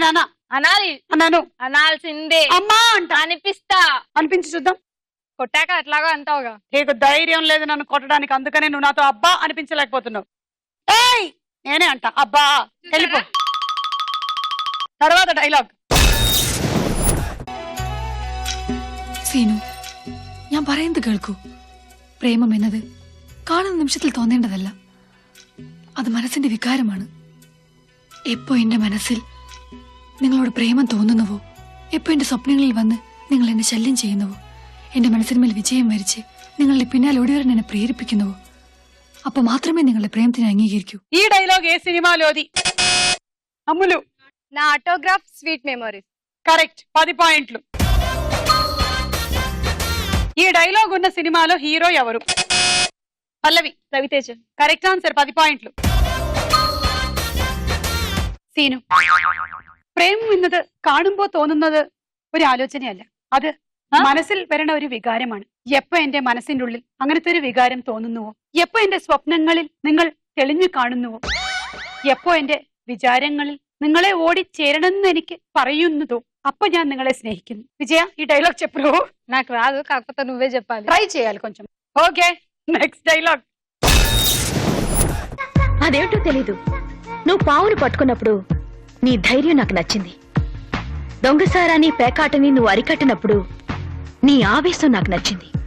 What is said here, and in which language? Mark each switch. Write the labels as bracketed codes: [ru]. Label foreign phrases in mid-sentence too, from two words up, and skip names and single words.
[te] అనాల్సిందే. అమ్మా అంట. అనిపించి చూద్దాం. కొట్టాక అట్లాగా అంటావుగా. నీకు ధైర్యం లేదు నన్ను కొట్టడానికి, అందుకనే నువ్వు నాతో అబ్బా అనిపించలేకపోతున్నావు. ఏయ్, నేనే అంట అబ్బా. వెళ్ళిపో. తర్వాత డైలాగ్. [ml] സീനു, ഞാൻ പറയുന്നത് കേൾക്കൂ. പ്രേമം എന്നത് കാണുന്ന നിമിഷത്തിൽ തോന്നേണ്ടതല്ല, അത് മനസ്സിന്റെ വികാരമാണ്. എപ്പോ എന്റെ മനസ്സിൽ നിങ്ങളോട് പ്രേമം തോന്നുന്നുവോ, എപ്പോ എന്റെ സ്വപ്നങ്ങളിൽ വന്ന് നിങ്ങൾ എന്നെ ശല്യം ചെയ്യുന്നുവോ, എന്റെ മനസ്സിന്മേൽ വിജയം വരിച്ച് നിങ്ങളുടെ പിന്നാലെ ഓടിവരാൻ എന്നെ പ്രേരിപ്പിക്കുന്നുവോ, അപ്പൊ മാത്രമേ നിങ്ങളുടെ പ്രേമത്തിനെ അംഗീകരിക്കൂ. [te] ఈ డైలాగ్ ఏ సినిమాలోది? అమ్ములు. నా ఆటోగ్రాఫ్ స్వీట్ మెమరీస్. కరెక్ట్, 10 పాయింట్లు. ఈ డైలాగ్ ఉన్న సినిమాలో హీరో ఎవరు? పల్లవి. రవితేజ. [en] correct answer, [te] 10 పాయింట్లు. [ml] സീനു, പ്രേമം എന്നത് കാണുമ്പോ തോന്നുന്നത് ഒരു ആലോചനയല്ല, അത് മനസ്സിൽ വരണ ഒരു വികാരമാണ്. എപ്പോ എന്റെ മനസ്സിന്റെ ഉള്ളിൽ അങ്ങനത്തെ ഒരു വികാരം തോന്നുന്നുവോ, എപ്പോ എന്റെ സ്വപ്നങ്ങളിൽ നിങ്ങൾ തെളിഞ്ഞു കാണുന്നുവോ, എപ്പോ എന്റെ വിചാരങ്ങളിൽ നിങ്ങളെ ഓടിച്ചേരണമെന്ന് എനിക്ക് പറയുന്നതോ, അപ്പ ഞാൻ നിങ്ങളെ സ്നേഹിക്കുന്നു. [te] విజయ, ఈ డైలాగ్ చెప్పు. నాకు రాదు, కాకపోతే నువ్వే చెప్పాలి. ట్రై చేయాలి కొంచెం. [en] okay, next dialogue. [te] అదేంటో తెలీదు, నువ్వు పావును పట్టుకున్నప్పుడు నీ ధైర్యం నాకు నచ్చింది. దొంగసారాన్ని పేకాటని నువ్వు అరికట్టినప్పుడు నీ ఆవేశం నాకు నచ్చింది.